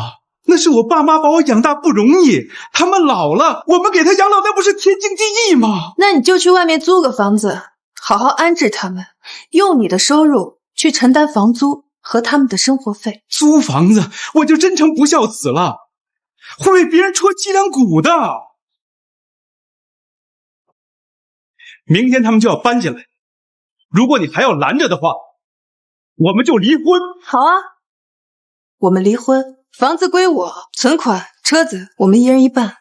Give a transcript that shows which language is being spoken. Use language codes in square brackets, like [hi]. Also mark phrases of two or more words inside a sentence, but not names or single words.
[zh] 那是我爸媽把我養大不容易，他們老了，我們給他養老，那不是天經地義嗎？那你就去外面租個房子，好好安置他們，用你的收入去承擔房租和他們的生活費。租房子，我就真成不孝子了，會為別人戳脊梁骨的。明天他們就要搬進來，如果你還要攔着的話，我們就離婚。好啊，我們離婚。房子歸我，存款、車子我們一人一半。